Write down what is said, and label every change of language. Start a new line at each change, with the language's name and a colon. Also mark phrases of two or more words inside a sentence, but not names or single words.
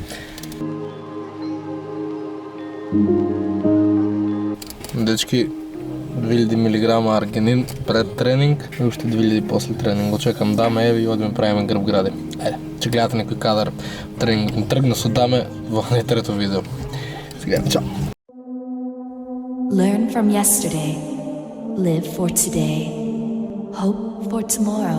Macedonian: 2000 мг аргинин пред тренинг и уште 2000 после тренинг. Го чекам Даме и одиме правиме грб гради. Ќе гледате некој кадар тренингот ми тргна со Даме во трето видео. Сега, чао.
English: Learn from yesterday. Live for today. Hope for tomorrow.